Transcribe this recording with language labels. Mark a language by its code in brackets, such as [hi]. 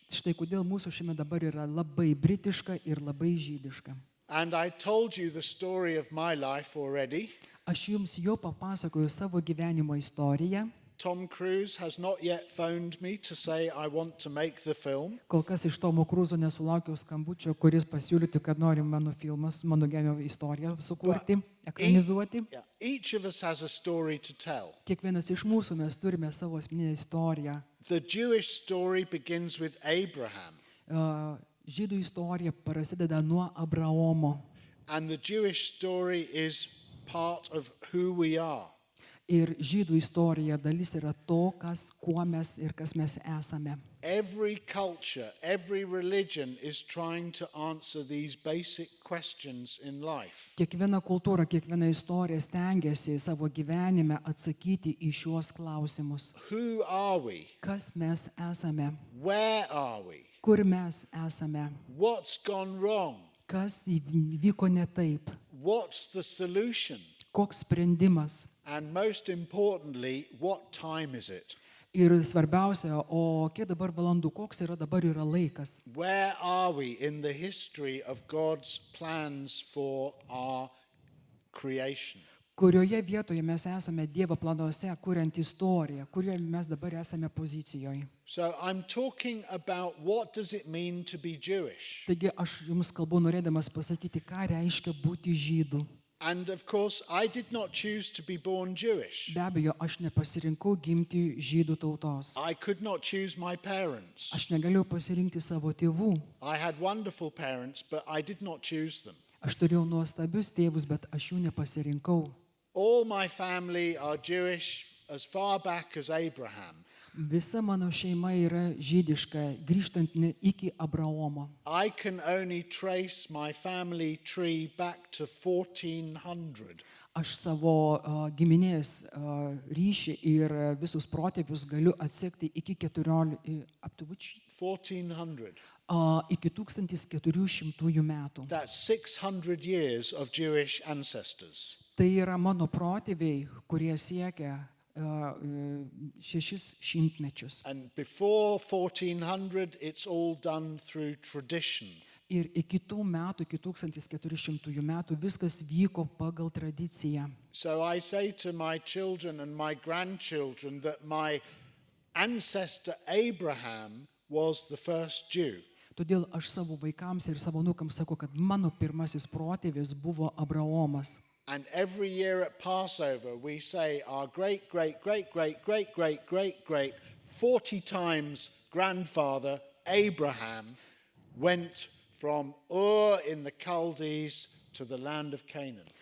[lt] Štai kodėl mūsų šeima dabar yra labai britiška ir labai žydiška. [en] And I told you the story of my life already. [lt] Aš jums jau papasakojau savo gyvenimo istoriją. [en] Tom Cruise has not yet phoned me to say I want to make the film. [lt] Kol kas iš Tomo Cruzo nesulaukiau skambučio, kuris pasiūlytų, kad nori mano filmas, mano gyvenimo istoriją sukurti, ekranizuoti. [en] Yeah. Each of us has a story to tell. [lt] Kiekvienas iš mūsų mes turime savo asmeninę istoriją. [en] The Jewish story begins with Abraham. [lt] Žydų istorija prasideda nuo Abraomo. [en] And the Jewish story is part of who we are. [lt] Ir žydų istorija dalis yra to, kuo mes ir kas mes esame. [en] Every culture, every religion is trying to answer these basic questions in life. [lt] Kiekviena kultūra, kiekviena istorija stengiasi savo gyvenime atsakyti į šiuos klausimus. [en] Who are we? [lt] Kas mes esame? [en] Where are we? [lt] Kur mes esame? [en] What's gone wrong? [lt] Kas įvyko ne taip? [en] What's the solution? [lt] Koks sprendimas? [en] And most importantly, what time is it? [lt] Ir svarbiausia, o kiek dabar valandų, koks dabar yra laikas? [en] Where are we in the history of God's plans for our creation? [lt] Kurioje vietoje mes esame Dievo planuose, kuriant istoriją, kurioje mes dabar esame pozicijoje. [en] So I'm talking about what does it mean to be Jewish? [lt] Taigi aš jums kalbu norėdamas pasakyti, ką reiškia būti žydu. [en] And of course, I did not choose to be born Jewish. [lt] Be abejo, aš nepasirinkau gimti žydų tautos. [en] I could not choose my parents. [lt] Aš negalėjau pasirinkti savo tėvų. [en] I had wonderful parents, but I did not choose them. [lt] Aš turėjau nuostabius tėvus, bet aš jų nepasirinkau. [en] All my family are Jewish as far back as Abraham. [lt] Visa mano šeima yra žydiška, grįžtant iki Abraomo. [en] I can only trace my family tree back to 1400. [lt] Aš savo giminės ryšį ir visus protėvius galiu atsekti iki 1400. Iki 1400 metų. [en] That's 600 years of Jewish ancestors. [lt] Tai yra mano protėviai, kurie siekia 600 mečius. [en] And before 1400, it's all done through tradition. [lt] Ir iki tų metų, iki 1400 metų viskas vyko pagal tradiciją. [en] So I say to my children and my grandchildren that my ancestor Abraham was the first Jew. [lt] Todėl aš savo vaikams ir savo anūkams sakau, kad mano pirmasis protėvis buvo Abraomas. [en] And every year at Passover, we say our great, great, great, great, great, great, great, great, 40 times grandfather Abraham went from Ur in the Chaldees to the land of Canaan.